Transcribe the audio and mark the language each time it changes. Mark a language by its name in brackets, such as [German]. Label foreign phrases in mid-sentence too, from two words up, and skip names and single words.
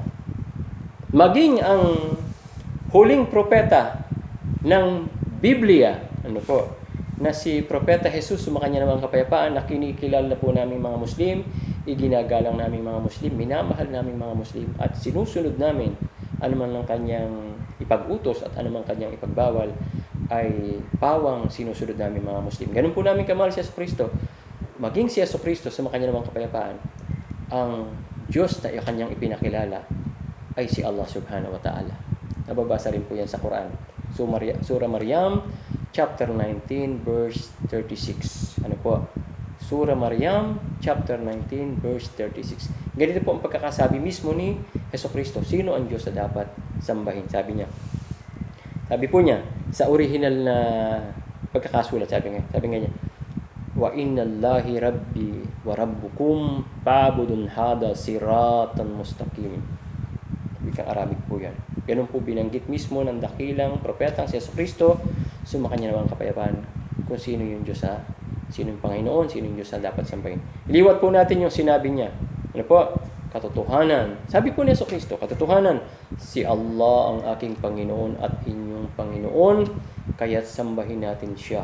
[Filipino] Maging ang huling propeta ng Biblia, ano po, na si Propeta Jesus, sumakanya namang kapayapaan, na kinikilala po namin mga Muslim, iginagalang namin mga Muslim, minamahal namin mga Muslim, at sinusunod namin anuman lang kanyang ipag-utos at anuman kanyang ipagbawal, ay pawang sinusunod namin mga Muslim. Ganun po namin kamahal si Jesucristo. Maging si Jesucristo, sumakanya namang kapayapaan, ang Diyos na kanyang ipinakilala ay si Allah [Arabic] سبحانه وتعالى. [Filipino] Nababasa rin po yan sa Quran. Surah Maryam, [English] chapter 19, verse 36. [Filipino] Ano po? [English] Surah Maryam, chapter 19, verse 36. [Filipino] Ganito po ang pagkakasabi mismo ni Jesucristo. Sino ang Diyos na dapat sambahin? Sabi niya. Sabi po niya, sa original na pagkakasulat, sabi nga niya, [Arabic] وإن الله ربي وربكم فاعبدوه هذا صراطا مستقيم. [Filipino] Wikang Arabic po yan. Ganun po binanggit mismo ng dakilang propetang si Jesucristo, sumakanya namang kapayapaan kung sino yung Diyos sino yung Panginoon, sino yung Diyos na dapat sambahin. Iliwat po natin yung sinabi niya. Ano po? Katotohanan. Sabi po ni Jesucristo, katotohanan, si Allah ang aking Panginoon at inyong Panginoon, kaya't sambahin natin siya.